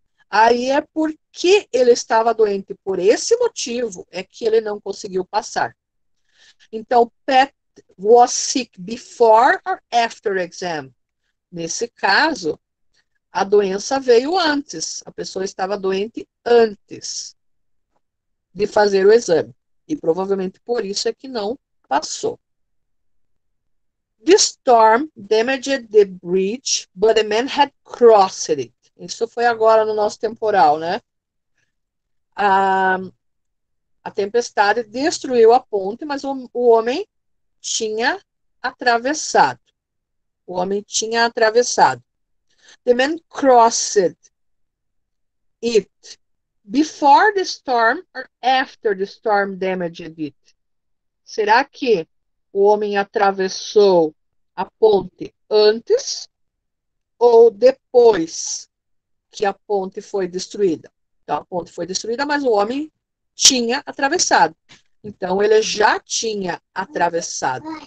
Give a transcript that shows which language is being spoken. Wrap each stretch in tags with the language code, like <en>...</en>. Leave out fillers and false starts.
<pt>Aí é porque ele estava doente. Por esse motivo é que ele não conseguiu passar. Então,</pt> <en>Pat was sick before or after exam?</en> <pt>Nesse caso, a doença veio antes. A pessoa estava doente antes de fazer o exame. E provavelmente por isso é que não passou.</pt> <en>The storm damaged the bridge, but the man had crossed it.</en> <pt>Isso foi agora no nosso temporal, né? A tempestade destruiu a ponte, mas o homem tinha atravessado. O homem tinha atravessado.</pt> <en>The man crossed it before the storm or after the storm damaged it?</en> <pt>Será que o homem atravessou a ponte antes ou depois que a ponte foi destruída? Então, a ponte foi destruída, mas o homem tinha atravessado. Então, ele já tinha atravessado.</pt>